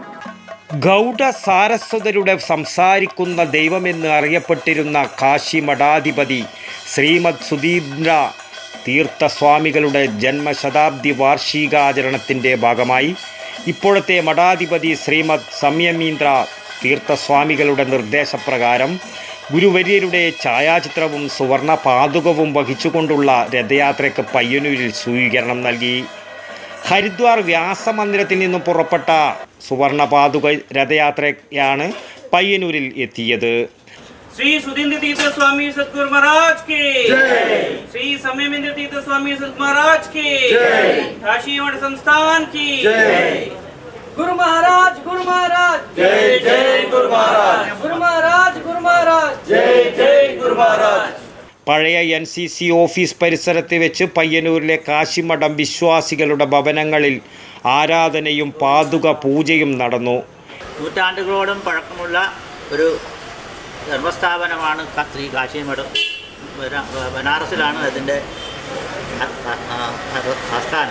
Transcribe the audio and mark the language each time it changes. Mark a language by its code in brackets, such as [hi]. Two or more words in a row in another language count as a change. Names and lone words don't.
[ml] ഗൗഡ സാരസ്വതരുടെ സംസാരിക്കുന്ന ദൈവമെന്ന് അറിയപ്പെട്ടിരുന്ന കാശി മഠാധിപതി ശ്രീമദ് സുധീന്ദ്ര തീർത്ഥസ്വാമികളുടെ ജന്മശതാബ്ദി വാർഷികാചരണത്തിൻ്റെ ഭാഗമായി ഇപ്പോഴത്തെ മഠാധിപതി ശ്രീമദ് സംയമീന്ദ്ര തീർത്ഥസ്വാമികളുടെ നിർദ്ദേശപ്രകാരം ഗുരുവര്യരുടെ ഛായാചിത്രവും സുവർണ പാതുകവും വഹിച്ചുകൊണ്ടുള്ള രഥയാത്രയ്ക്ക് പയ്യന്നൂരിൽ സ്വീകരണം നൽകി. ഹരിദ്വാർ വ്യാസമന്ദിരത്തിൽ നിന്നും പുറപ്പെട്ട സുവർണ പാതുക രഥയാത്രയാണ് പയ്യന്നൂരിൽ എത്തിയത്. [hi] श्री सुधींद्र तीर्थ स्वामी सतगुरु महाराज के जय, श्री समयेंद्र तीर्थ स्वामी सतगुरु महाराज के जय, काशी मठ संस्थान की जय, गुरु महाराज जय जय गुरु महाराज जय जय गुरु महाराज. [ml] പഴയ NCC ഓഫീസ് പരിസരത്ത് വെച്ച് പയ്യന്നൂരിലെ കാശിമഠം വിശ്വാസികളുടെ ഭവനങ്ങളിൽ ആരാധനയും പാതുക പൂജയും നടന്നു. നൂറ്റാണ്ടുകളോളം പഴക്കമുള്ള ഒരു ധർമ്മസ്ഥാപനമാണ് ശ്രീ കാശിമഠം. ബനാറസിലാണ് അതിൻ്റെ ആസ്ഥാനം.